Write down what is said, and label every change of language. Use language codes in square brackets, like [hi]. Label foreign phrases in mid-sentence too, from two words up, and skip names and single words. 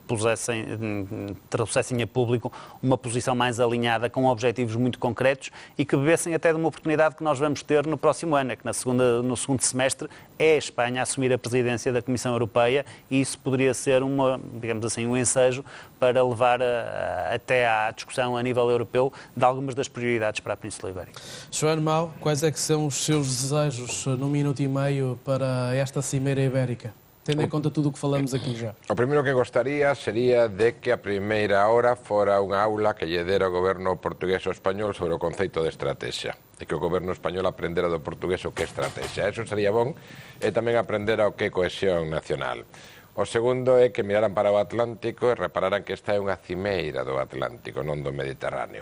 [pt] trouxessem a público uma posição mais alinhada, com objetivos muito concretos e que bebessem até de uma oportunidade que nós vamos ter no próximo ano, é que no segundo semestre é a Espanha a assumir a presidência da Comissão Europeia e isso poderia ser digamos assim, um ensejo para levar até à discussão a nível europeu de algumas das prioridades para a Península Ibérica. João Mau, quais é que são os seus desejos num minuto e meio para esta cimeira ibérica? Tendo em conta tudo o que falamos aqui já. [gl] O primeiro que gostaría sería de que a primeira hora fora unha aula que lle dera o goberno portugués ou español sobre o conceito de estrategia. E que o goberno español aprendera do portugués o que é estrategia. Eso sería bon e tamén aprendera o que é cohesión nacional. O segundo é que miraran para o Atlántico e repararan que esta é unha cimeira do Atlántico, non do Mediterráneo.